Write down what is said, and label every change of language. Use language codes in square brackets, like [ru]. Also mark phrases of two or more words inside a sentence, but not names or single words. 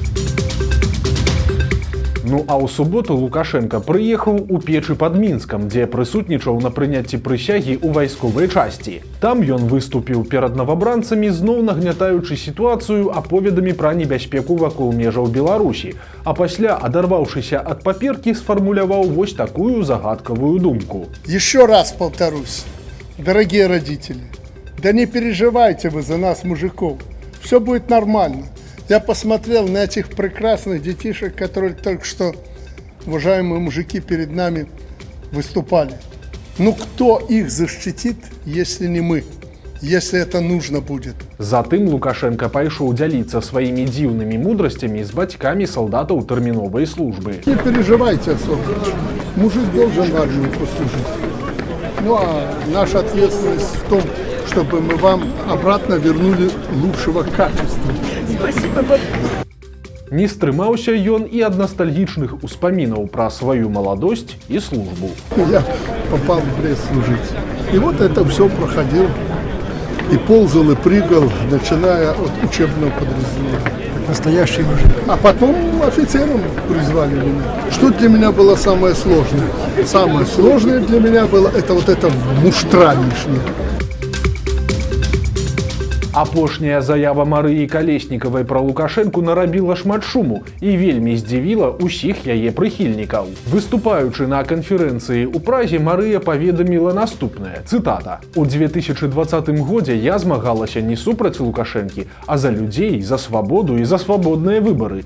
[be] Ну а ў суботу Лукашенка прыехаў у Печы пад Мінскам, дзе прысутнічаў на прыняцці прысягі ў вайсковай часці. Там ён выступіў перад новабранцамі, зноў нагнятаючы сітуацыю аповедамі пра небяспеку вакол межаў Беларусі, а пасля, адарваўшыся ад паперкі, сфармуляваў вось такую загадкавую думку. [ru] Еще раз повторюсь, дорогие родители, да не переживайте вы за нас, мужиков, все будет нормально. Я посмотрел на этих прекрасных детишек, которые только что, уважаемые мужики, перед нами выступали. Ну кто их защитит, если не мы, если это нужно будет? [be] Затым Лукашенко пайшоў дзяліцца сваімі дзіўнымі мудрасцямі з бацькамі салдатаў тэрміновай службы. [ru] Не переживайте особо, мужик должен в армию послужить. Ну а наша ответственность в том, чтобы мы вам обратно вернули лучшего качества. Спасибо. [be] Не стрымаўся ён і ад ностальгічных успамінаў пра сваю маладосць і службу. [ru] Я попал в Брест служить. И вот это все проходил. И ползал, и прыгал, начиная от учебного подразделения. Настоящий мужик. А потом офицером призвали меня. Что для меня было самое сложное? Самое сложное для меня было это вот это муштра лишняя. [be] Апошняя заява Марыі Калеснікавай пра Лукашэнку нарабіла шмат шуму і вельмі здзівіла ўсіх яе прыхільнікаў. Выступаючы на канферэнцыі ў Празе, Марыя паведаміла наступнае, цытата: «У 2020 годзе я змагалася не супраць Лукашэнкі, а за людзей, за свабоду і за свабодныя выбары.